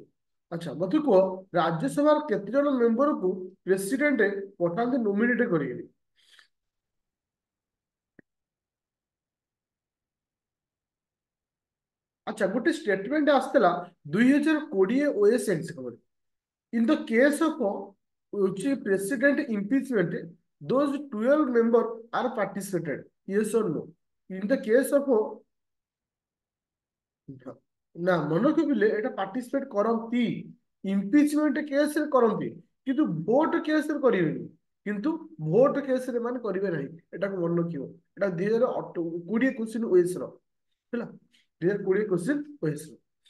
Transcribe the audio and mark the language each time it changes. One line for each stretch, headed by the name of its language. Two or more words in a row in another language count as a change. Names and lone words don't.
Odia: ଆଚ୍ଛା, ମତେ କୁହ ରାଜ୍ୟସଭାର କେତେ ଜଣ ମେମ୍ବରକୁ ପ୍ରେସିଡେଣ୍ଟ ପଠାନ୍ତି ନୋମିନେଟ କରିକି? ଆଚ୍ଛା, ଗୋଟେ ଷ୍ଟେଟମେଣ୍ଟ ଆସିଥିଲା 2020
English: OAS exam
Odia: ରେ।
English: In the case of which president impeachment, those 12 members are participated. Yes or no? In the case of
Odia: ନା ମନେ ରଖିଲେ ଏଟା ପାର୍ଟିସିପେଟ କରନ୍ତି,
English: impeachment case
Odia: କରନ୍ତି, କିନ୍ତୁ
English: vote case
Odia: କରିବେନି। କିନ୍ତୁ
English: vote case
Odia: ମାନେ କରିବେ ନାହିଁ, ଏଟାକୁ ମନେ ରଖିବ। ଏଟା 2020
English: question OAS
Odia: ର ହେଲା, 2020
English: question OAS
Odia: ର।